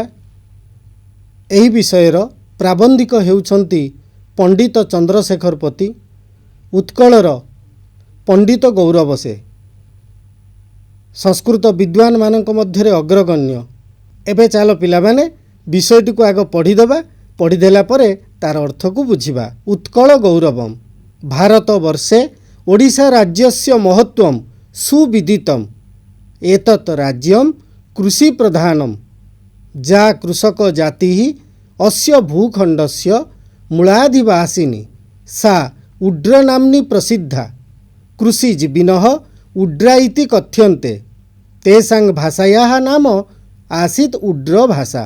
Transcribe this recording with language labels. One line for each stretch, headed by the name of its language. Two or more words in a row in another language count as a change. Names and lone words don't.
Odia: ଏହି ବିଷୟର ପ୍ରାବନ୍ଧିକ ହେଉଛନ୍ତି ପଣ୍ଡିତ ଚନ୍ଦ୍ରଶେଖର ପତି, ଉତ୍କଳର ପଣ୍ଡିତ ଗୌରବ ସେ ସଂସ୍କୃତ ବିଦ୍ୱାନ ମାନଙ୍କ ମଧ୍ୟରେ ଅଗ୍ରଗଣ୍ୟ। ଏବେ ଚାଲ ପିଲା ମାନେ ବିଷୟଟି କୁ ଆଗ ପଢ଼ିଦେବା, ପଢ଼ିଦେଲା ପରେ ତାର ଅର୍ଥ କୁ ବୁଝିବା।
Sanskrit: उत्कल गौरवम भारत वर्षे ओडिशा राज्यस्य महत्वम सुविदितम एतत् राज्यम कृषि प्रधानम जा कृषक जाति अस्य भूखंडस्य मूलाधिवासिनी सा उड्र नाम्नी प्रसिद्धा कृषिजीविनः उड्रा इति कथ्यन्ते तेषां भाषायाः नाम आसीत् उड्र भाषा।